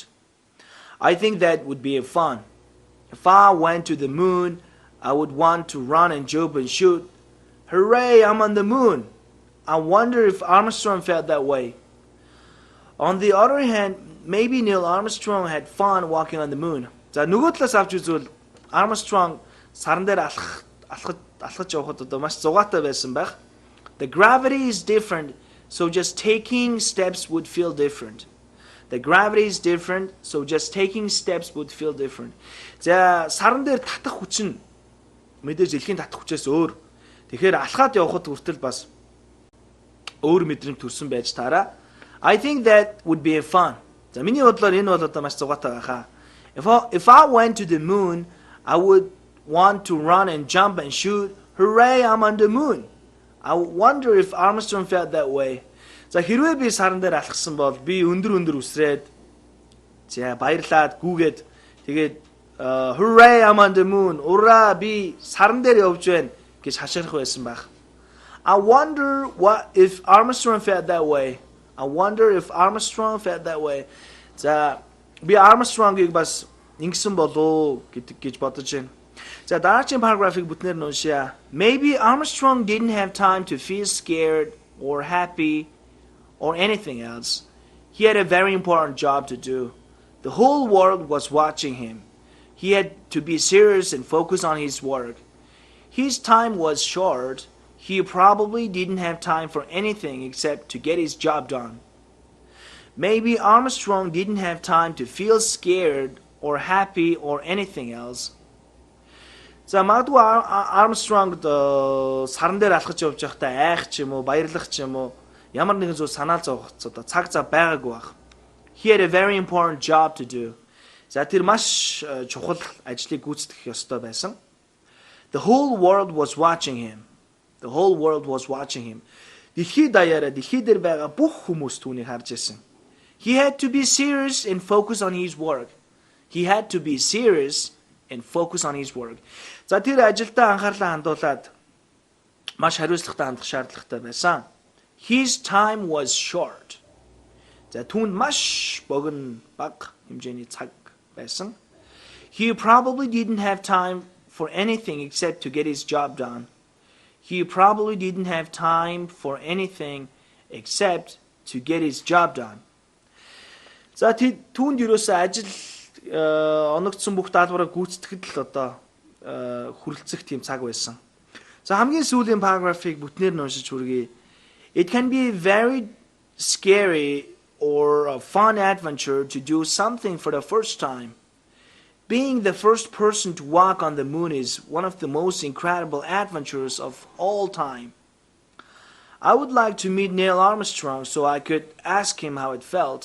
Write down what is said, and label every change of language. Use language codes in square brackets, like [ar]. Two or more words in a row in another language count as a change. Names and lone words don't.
[en] I think that would be fun. If I went to the moon, I would want to run and jump and shoot. Hooray, I'm on the moon. I wonder if Armstrong felt that way. On the other hand, maybe Neil Armstrong had fun walking on the moon. [mn] За нөгөө талаас авч үзвэл Armstrong саран дээр алхаж явахад одоо маш зугаатай байсан байх. [en] The gravity is different, so just taking steps would feel different. The gravity is different, so just taking steps would feel different. [mn] За саран дээр татах хүч нь мэдээж дэлхийн татах хүчээс өөр. Тэгэхээр алхаад явхад хүртэл бас өөр мэдрэмж төрсөн байж таараа. [en] I think that would be fun. [mn] За миний бодлоор энэ бол одоо маш зугаатай байхаа. [en] If I went to the moon, I would want to run and jump and shoot. Hooray, I'm on the moon. I wonder if Armstrong felt that way. [mn] За хэрвээ би саран дээр алхсан бол би өндөр үсрээд за баярлаад гүүгээд тэгээд [en] hooray, I'm on the moon. [mn] Ура, би саран дээр явж байна гэж хашгирах байсан байх. [en] I wonder what if Armstrong felt that way. I wonder if Armstrong felt that way. [mn] За би Armstrong-ыг бас ингэсэн болов гэж бодож байна. За дараагийн параграфыг бүтнээр нь уншъя. [en] Maybe Armstrong didn't have time to feel scared or happy or anything else. He had a very important job to do. The whole world was watching him. He had to be serious and focus on his work. His time was short. He probably didn't have time for anything except to get his job done. Maybe Armstrong didn't have time to feel scared or happy or anything else. [mn] За магадгүй Armstrong саран дээр алхаж явж байхдаа айх ч юм уу, баярлах ч юм уу, ямар нэгэн зүйл санаал зовох одоо цаг зав байгаагүй байх. [en] He had a very important job to do. [mn] За тэр маш чухал ажлыг гүйцэтгэх ёстой байсан. [en] The whole world was watching him. The whole world was watching him. [mn] Дэлхий даяараа дэлхий дээр байгаа бүх хүмүүс түүнийг харж байсан. [en] He had to be serious and focus on his work. He had to be serious and focus on his work. [mn] За тэр ажилдаа анхаарлаа хандуулад маш хариуцлагатай хандах шаардлагатай байсан. [en] His time was short. [mn] За түүнд маш богино бага хэмжээний цаг байсан. [en] He probably didn't have time for anything except to get his job done. He probably didn't have time for anything except to get his job done. [mn] За түүнд юусоо ажил оногдсон бүх даалгавраа гүйцэтгэхэд л одоо хүрэлцэх тийм цаг байсан. За хамгийн сүүлийн параграфыг бүтнээр нь уншиж хүргэе. [en] It can be very scary or a fun adventure to do something for the first time. Being the first person to walk on the moon is one of the most incredible adventures of all time. I would like to meet Neil Armstrong so I could ask him how it felt.